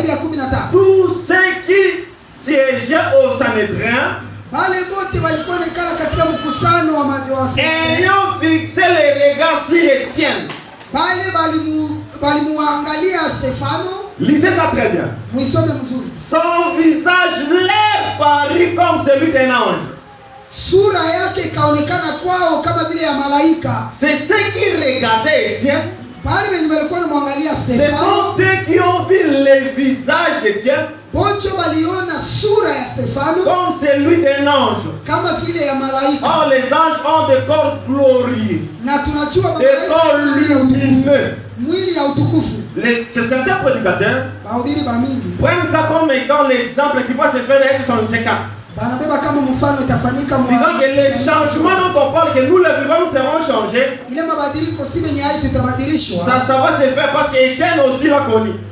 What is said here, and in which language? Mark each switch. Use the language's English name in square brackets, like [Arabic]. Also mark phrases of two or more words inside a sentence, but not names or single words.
[French] Tous ceux qui siégeaient au Sanhédrin, ayant fixé les regards sur Étienne, lisez ça très bien. Son visage l'air parut comme celui d'un ange. [Swahili] Sura yake kaonekana kwao kama vile ya malaika. [French] C'est ceux qui regardaient Étienne. [Swahili] Bali wenye walikuwa wanamwangalia [French] Ce sont eux qui ont vu le visage d'Étienne. [Swahili] Bonjo baliona sura ya Stefano [French] comme celui d'un ange. [Swahili] Kama vile ya malaika. [French] Or les anges ont des corps glorieux. [Swahili] Na tunajua [French] des corps lumineux. [Swahili] Mwili ya utukufu. [French] Certains prédicateurs prennent ça comme étant l'exemple qui va se faire avec son 54. Disons que les changements dont on parle, que nous les vivants, nous serons changés. Ça va se faire parce qu'Étienne aussi l'a connu.